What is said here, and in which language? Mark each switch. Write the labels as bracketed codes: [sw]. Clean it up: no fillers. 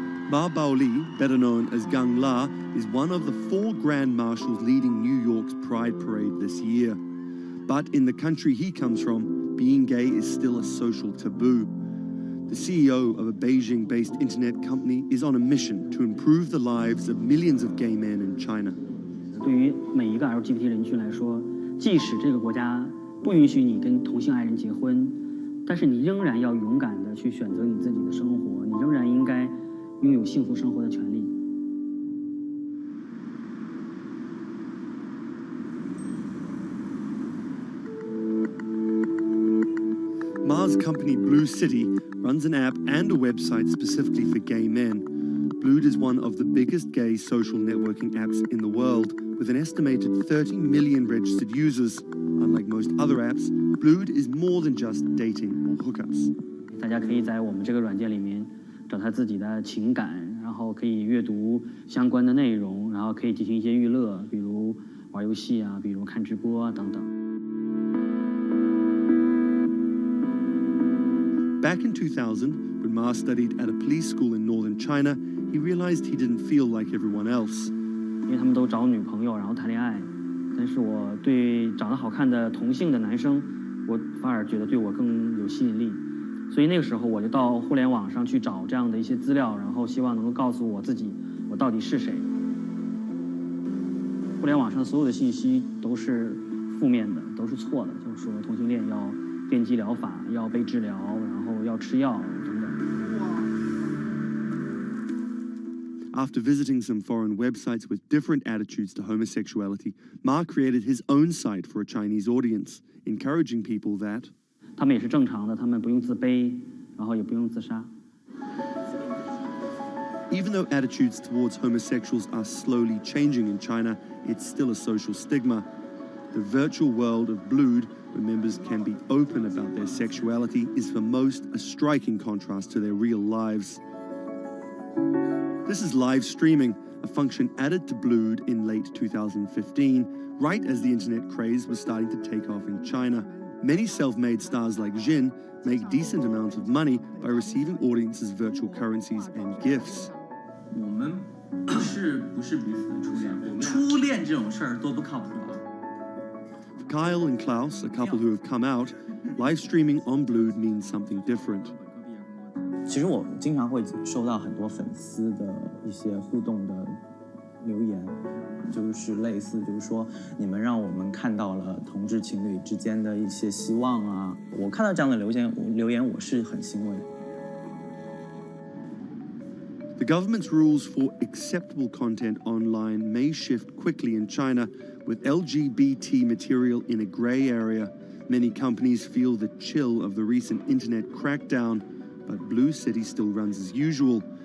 [en] Ma Baoli, better known as Gang La, is one of the 4 grand marshals leading New York's Pride Parade this year. But in the country he comes from, being gay is still a social taboo. The CEO of a Beijing-based internet company is on a mission to improve the lives of millions of gay men in China. [zh] 对于每一个 LGBT 人群来说，即使这个国家不允许你跟同性爱人结婚，但是你仍然要勇敢地去选择你自己的生活，你仍然应该拥有幸福生活的权利。 [en] Ma's company Blue City runs an app and a website specifically for gay men. Blued is one of the biggest gay social networking apps in the world, with an estimated 30 million registered users. Unlike most other apps, Blued is more than just dating or hookups. [zh] 大家可以在我们这个软件里面找他自己的情感，然后可以阅读相关的内容，然后可以进行一些娱乐，比如玩游戏啊，比如看直播啊等等。 [en] Back in 2000, when Ma studied at a police school in northern China, he realized he didn't feel like everyone else. [zh] 因为他们都找女朋友，然后谈恋爱，但是我对长得好看的同性的男生，我反而觉得对我更有吸引力。所以那个时候我就到互联网上去找这样的一些资料，然后希望能够告诉我自己我到底是谁。互联网上所有的信息都是负面的，都是错的，就是说同性恋要电击疗法，要被治疗，然后要吃药等等。 [en] After visiting some foreign websites with different attitudes to homosexuality, Ma created his own site for a Chinese audience, encouraging people that [zh] 他们也是正常的，他们不用自卑，然后也不用自杀。 [en] Even though attitudes towards homosexuals are slowly changing in China, it's still a social stigma. The virtual world of Blued, where members can be open about their sexuality, is for most a striking contrast to their real lives. This is live streaming, a function added to Blued in late 2015, right as the internet craze was starting to take off in China. Many self-made stars like Jin make decent amounts of money by receiving audiences' virtual currencies and gifts. [zh] 我们不是彼此的初恋，初恋这种事儿多不靠谱啊。 [en] For Kyle and Klaus, a couple who have come out, live streaming on Blued means something different. [zh] 其实我经常会收到很多粉丝的一些互动的留言，就是类似就是说你们让我们看到了同志情侣之间的一些希望啊，我看到这样的留言我是很欣慰。 [en] The government's rules for acceptable content online may shift quickly in China, with LGBT material in a grey area. Many companies feel the chill of the recent internet crackdown, but Blue City still runs as usual.